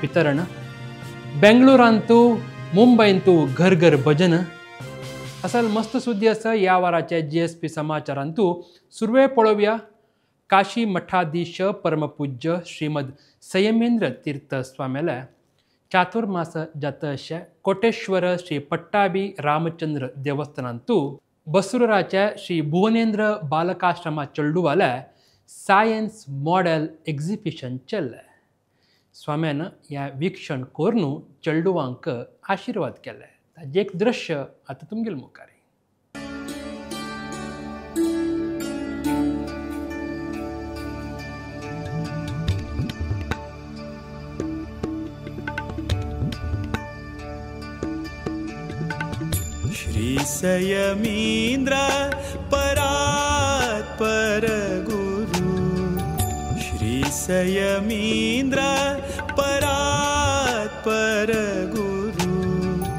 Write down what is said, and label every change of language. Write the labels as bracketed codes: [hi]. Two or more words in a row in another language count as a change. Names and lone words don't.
[kok] वितरण बेंगळुरांतू मुंबईंतू घर घर भजन असल मस्त सुद्दी आसा या वाराचे GSB समाचारांतू सुरवे पळोवया काशी मठाधीश परमपूज्य श्रीमद संयमेंद्र तीर्थ स्वामेले चातुर्मास जात अशे कोटेश्वर श्री पट्टाभी रामचंद्र देवस्थानांतू बसरूराचे श्री भुवनेंद्र बालकाश्रमा चेडूवाले [en] science model exhibition [kok] चल्ले स्वाम्यान ह्या वीक्षण करून चेडूवांक आशीर्वाद केले ताजें एक दृश्य आता तुमगेल मुखार श्री संयमेंद्र परात् पर गुरु श्री संयमेंद्र परात् पर गुरु